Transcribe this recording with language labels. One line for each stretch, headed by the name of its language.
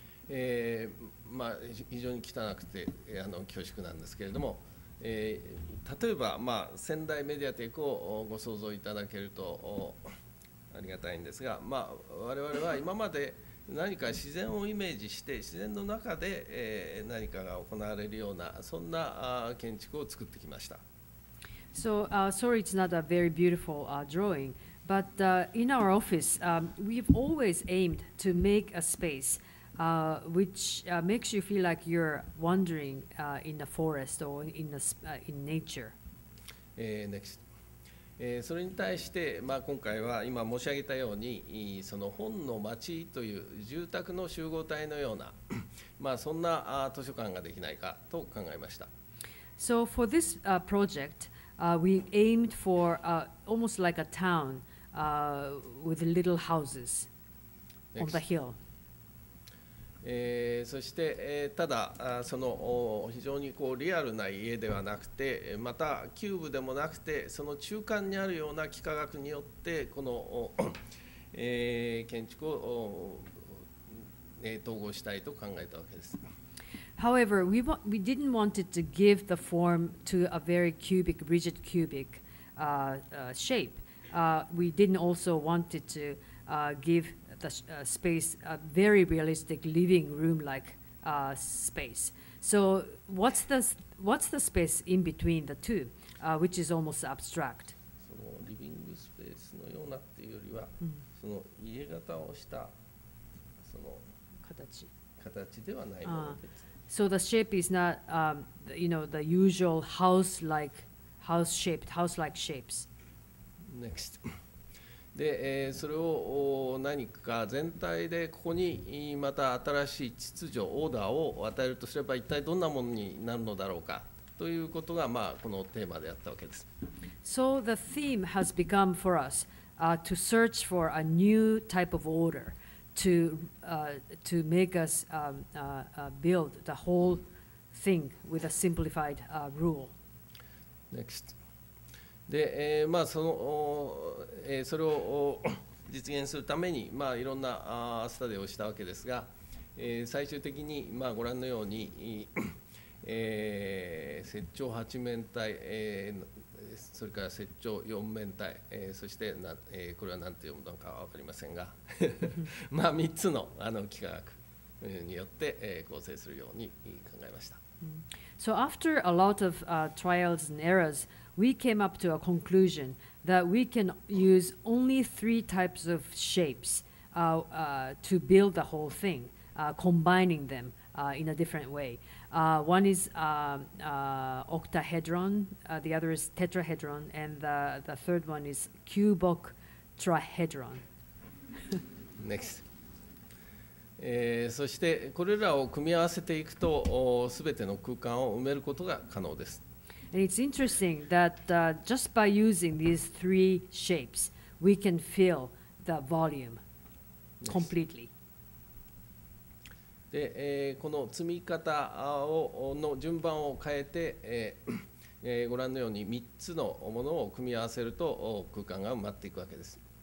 Japanese: 非常に汚くて恐縮なんですけれども、例えば、仙台メディアテックをご想像いただけるとありがたいんですが、我々は今まで何か自然をイメージして自然の中で、何かが行われるようなそんな建築を作ってきました。
English: So sorry, it's not a very beautiful drawing, but in our office, we've always aimed to make a space which makes you feel like you're wandering in the forest or in nature. Next.
Japanese: それに対して、今回は今申し上げたようにその本の町という住宅の集合体のような、そんな図書館ができないかと考えました。
English: So for this project, we aimed for almost like a town with little houses on the hill.
Japanese: そして、ただその非常にリアルな家ではなくて、またキューブでもなくてその中間にあるような幾何学によってこの、建築を、統合したいと考えたわけです。
English: However, we didn't want it to give the form to a very rigid cubic shape. We didn't also want it to give the space a very realistic living room-like space. So what's the space in between the two, which is almost abstract?
Japanese: そのリビングスペースのようなっていうよりは、その家型をしたその形ではないものです。
English: So the shape is not, the usual house-like shapes. Next.
Japanese: で、それを何か全体でここにまた新しい秩序、オーダーを与えるとすれば一体どんなものになるのだろうかということが、このテーマであったわけです。
English: So the theme has become for us to search for a new type of order to make us build the whole thing with a simplified rule. Next.
Japanese: で、まあそれを実現するために、まあ、いろんなスタディをしたわけですが、最終的に、まあ、ご覧のように、接長8面体、それから接長4面体、そしてこれは何て読むのか分かりませんがまあ3つの幾何学によって、構成するように考えました。
English: So after a lot of trials and errors, we came up to a conclusion that we can use only 3 types of shapes to build the whole thing, combining them in a different way. One is octahedron, the other is tetrahedron, and the third one is cubotrahedron. Next.
Japanese: そしてこれらを組み合わせていくとすべての空間を埋めることが可能です。
English: And it's interesting that just by using these 3 shapes, we can fill the volume completely.
Japanese: で、この積み方の順番を変えて、ご覧のように3つのものを組み合わせると空間が埋まっていくわけです。